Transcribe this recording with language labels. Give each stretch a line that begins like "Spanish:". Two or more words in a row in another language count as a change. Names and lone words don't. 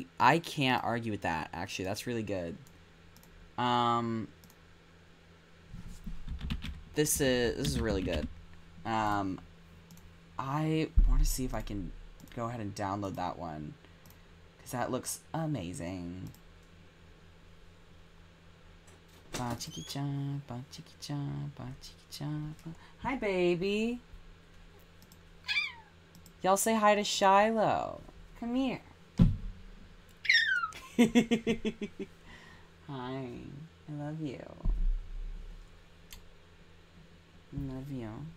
English: I can't argue with that, actually. That's really good. This is really good. I want to see if I can go ahead and download that one, because that looks amazing. Ba chiki cha, ba chiki cha, ba chiki cha. Hi, baby. Y'all say hi to Shiloh. Come here. Hi. I love you. I love you.